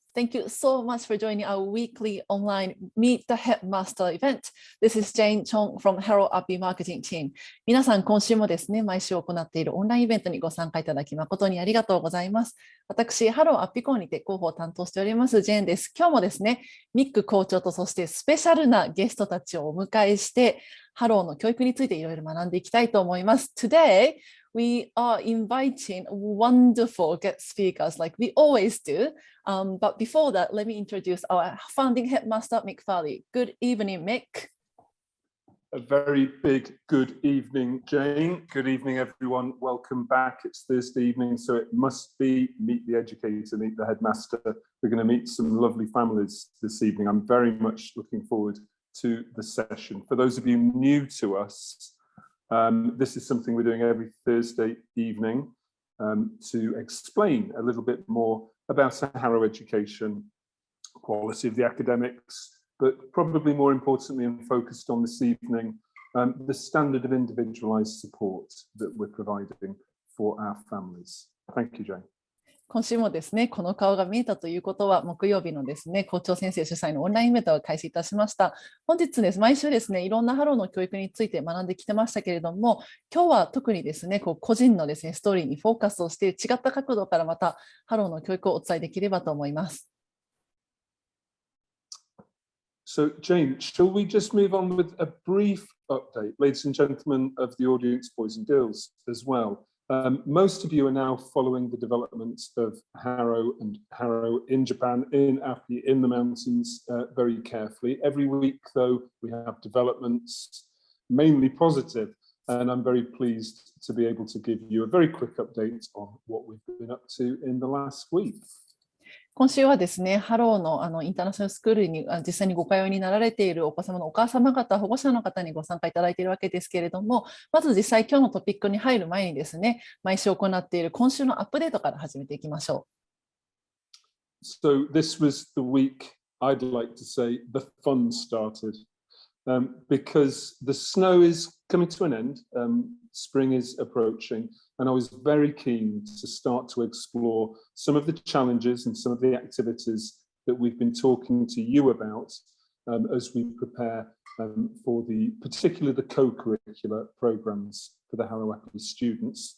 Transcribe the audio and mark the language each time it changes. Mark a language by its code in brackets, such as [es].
[en] Thank you so much for joining our weekly online Meet the Headmaster event. This is Jane Chong from Harrow Appi Marketing Team. [ja] 皆さん、今週もですね、毎週行っているオンラインイベントにご参加いただき誠にありがとうございます。私、ハローアッピ校にて広報を担当しております、ジェーンです。今日もですね、ミック校長とそしてスペシャルなゲストたちをお迎えして、ハローの教育についていろいろ学んでいきたいと思います。 [en] Today, we are inviting wonderful guest speakers like we always do. But before that, let me introduce our founding headmaster, Mick Farley. Good evening, Mick. A very big good evening, Jane. Good evening, everyone. Welcome back. It's Thursday evening, so it must be Meet the Educator, Meet the Headmaster. We're going to meet some lovely families this evening. I'm very much looking forward to the session. For those of you new to us, this is something we're doing every Thursday evening to explain a little bit more about Harrow education, quality of the academics, but probably more importantly and focused on this evening, the standard of individualized support that we're providing for our families. Thank you, Jane. [ja] 今週もですね、この顔が見えたということは、木曜日のですね、校長先生主催のオンラインイベントを開始いたしました。本日です、毎週ですね、いろんなハローの教育について学んできてましたけれども、今日は特にですね、個人のですね、ストーリーにフォーカスをして、違った角度からまたハローの教育をお伝えできればと思います。 [en] So, Jane, shall we just move on with a brief update, ladies and gentlemen of the audience, boys and girls as well? Most of you are now following the developments of Harrow and Harrow in Japan, in Appi, in the mountains, very carefully. Every week, though, we have developments, mainly positive, and I'm very pleased to be able to give you a very quick update on what we've been up to in the last week. [ja] 今週はですね、ハローのインターナショナルスクールに実際にご通いになられているお子様のお母様方、保護者の方にご参加いただいているわけですけれども、まず実際今日のトピックに入る前にですね、毎週行っている今週のアップデートから始めていきましょう。 [en] So this was the week, I'd like to say, the fun started, because the snow is coming to an end, spring is approaching. And I was very keen to start to explore some of the challenges and some of the activities that we've been talking to you about as we prepare for particularly the co-curricular programs for the Harrow Appi students.